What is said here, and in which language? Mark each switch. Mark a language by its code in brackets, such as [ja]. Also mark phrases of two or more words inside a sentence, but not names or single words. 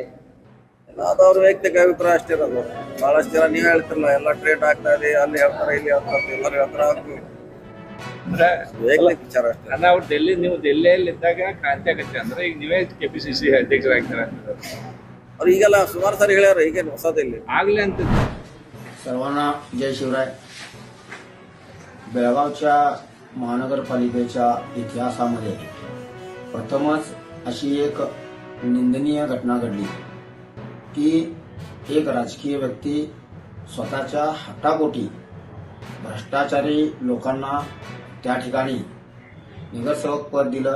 [kn] ಅದು ಅವ್ರ ವೈಯಕ್ತಿಕ ಅಭಿಪ್ರಾಯ ಅಷ್ಟೇ ಇರೋದು. ಬಹಳಷ್ಟು ಜನ ನೀವ್ ಹೇಳ್ತಿರಲ್ಲ, ಎಲ್ಲ ಟ್ರೇಡ್ ಆಗ್ತಾ ಇದೆ, ಅಲ್ಲಿ ಹೇಳ್ತಾರೆ, ಇಲ್ಲಿ ಹೇಳ್ತಾರೆ, ಎಲ್ಲರೂ ಹೇಳ್ತಾರೆ. ವೈಯಕ್ತಿಕ ವಿಚಾರ ಅಷ್ಟೇ. ಅಲ್ಲ, ಅವ್ರು ನೀವು ದೆಹಲಿಯಲ್ಲಿ ಇದ್ದಾಗ ಕ್ರಾಂತಿ ಆಗತ್ತೆ ಅಂದ್ರೆ ಈಗ ನೀವೇ KPCC ಅಧ್ಯಕ್ಷರಾಗ್ತಾರೆ ಅಂತ ಅವ್ರು ಈಗೆಲ್ಲ ಸುಮಾರು ಸಾರಿ ಹೇಳ್ಯಾರ, ಈಗೇನು ಹೊಸದಿಲ್ಲ ಆಗ್ಲಿ ಅಂತ. [mr] सर्वांना जय शिवराय. बेळगावच्या महानगरपालिकेच्या इतिहासामध्ये प्रथमच अशी एक निंदनीय घटना घडली की एक राजकीय व्यक्ती स्वतःच्या हट्टापोटी भ्रष्टाचारी लोकांना त्या ठिकाणी नगरसेवक पद दिलं.